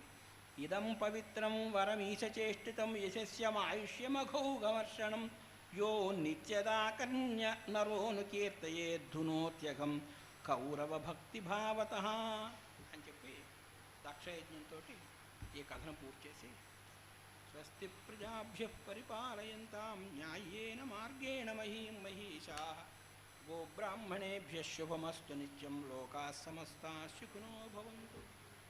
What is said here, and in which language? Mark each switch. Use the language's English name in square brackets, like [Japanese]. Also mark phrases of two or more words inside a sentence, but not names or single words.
[Sanskrit] इदं पवित्रं वरमीशचेष्टितं यशस्यं आयुष्यमघौघमर्षणं यो नित्यदा कन्य नरोनु कीर्तयेद्धुनोत्यघं कौरव भक्तिभावत [Telugu] అని చెప్పి దక్షయజ్ఞంతో ఈ కథను పూర్తి చేసి [Sanskrit] स्वस्ति प्रजाभ्य परिपालयन्तां न्यायेन मार्गेण महीं महीशा गोब्राह्मणेभ्य शुभमस्तु नित्यं लोकाः समस्ताः सुखिनो भवन्तु.